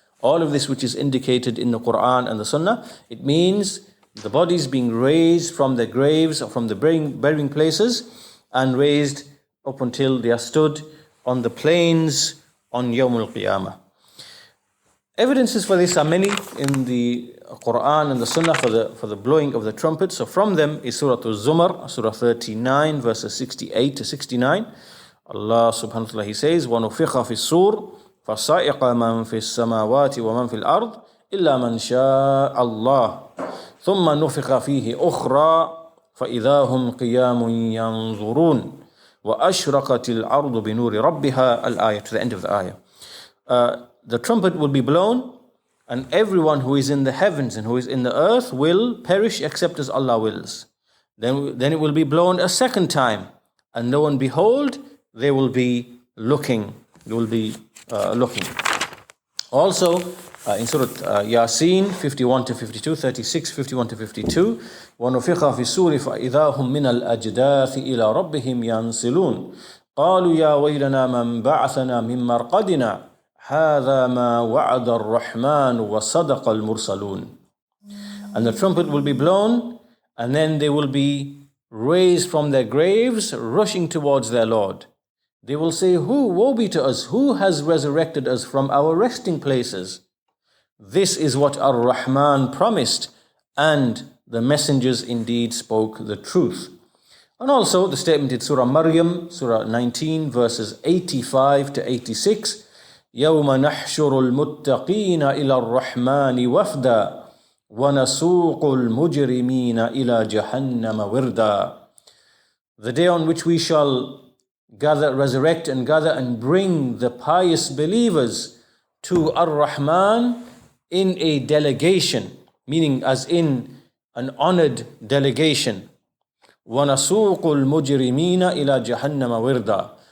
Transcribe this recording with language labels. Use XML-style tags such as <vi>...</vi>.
<en>All of this which is indicated in the Quran and the Sunnah, it means the bodies being raised from their graves or from the burying places and raised up until they are stood on the plains on Yawm al-Qiyamah. Evidences for this are many in the Quran and the Sunnah for the blowing of the trumpet. So from them is Surah Al-Zumar, Surah 39, verses 68 to 69.</en> <ar>Allah subhanahu wa ta'ala,</ar> <en>He says,</en> <ar>وَنُفِخَ فِي الصُّورِ فَصَعِقَ مَنْ فِي السَّمَاوَاتِ وَمَنْ فِي الْأَرْضِ إِلَّا مَنْ شَاءَ اللَّهِ ثُمَّ نُفِخَ فِيهِ أُخْرَى فَإِذَا هُمْ قِيَامٌ يَنْظُرُونَ وَأَشْرَقَتِ الْأَرْضُ بِنُورِ رَبِّهَا al-ayah,</ar> <en>to the end of the ayah. The trumpet will be blown, and everyone who is in the heavens and who is in the earth will perish except as Allah wills. Then it will be blown a second time, and lo and behold, they will be looking. They will be looking. Also, in Surah Yasin 51 to 52,</en> <ar>36, 51 to 52, وَنُفِخَ فِي السُّورِ فَإِذَا هُمْ مِنَ الْأَجْدَاثِ إِلَى رَبِّهِمْ يَنْسِلُونَ قَالُوا يَا وَيْلَنَا مَنْ بَعَثَنَا مِنْ مَرْقَدِنَا هَذَا مَا وَعَدَ الرَّحْمَنُ وَصَدَقَ الْمُرْسَلُونَ.</ar> <en>And the trumpet will be blown, and then they will be raised from their graves, rushing towards their Lord. They will say, woe be to us, who has resurrected us from our resting places? This is what Ar-Rahman promised, and the messengers indeed spoke the truth. And also the statement in Surah Maryam, Surah 19, verses 85 to 86,</en> <ar>يَوْمَ نَحْشُرُ الْمُتَّقِينَ إِلَى الرَّحْمَنِ وَفْدًا وَنَسُوقُ الْمُجْرِمِينَ إِلَى جَهَنَّمَ وِرْدًا.</ar> <en>The day on which we shall resurrect and gather and bring the pious believers to Ar-Rahman in a delegation, meaning as in an honored delegation.</en> <ar>وَنَسُوقُ الْمُجْرِمِينَ إِلَى جَهَنَّمَ وِرْدًا.</ar>